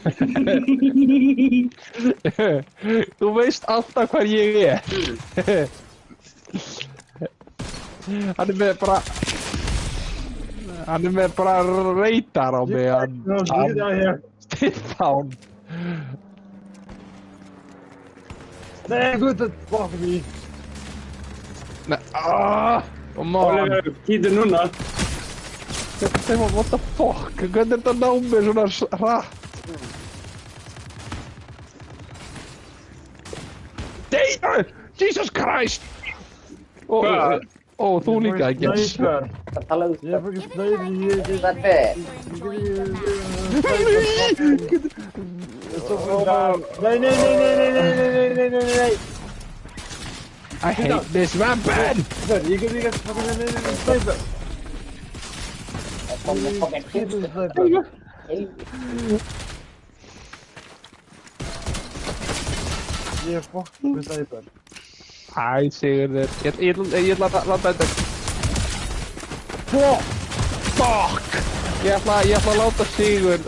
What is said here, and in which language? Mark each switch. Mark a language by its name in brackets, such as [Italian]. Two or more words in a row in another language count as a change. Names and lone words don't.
[Icelandic] Þú veist alltaf hvar ég er. Hann er með bara radar á mig. Stefán. [English] Nej, good fuck me. Nei, come on. [Icelandic] Oliver, Kitty núna. Stefán, [English] what the fuck? [Icelandic] Hvernig er þetta ná mér svona hratt? [English] Jesus Christ! [Icelandic] Hvað? Ó, þú líka, [English] I guess. Sniper. [Icelandic] Það tala um Ég er fyrir sniper hér. Steffi. Nej. [English] I hate this weapon! You can sniper. [Icelandic] Það kom með fucking Sniper. Ég er fucking með sniper. Æ, Sigurður. Ég ætla að láta þetta. Fuck! Ég ætla að láta Sigurð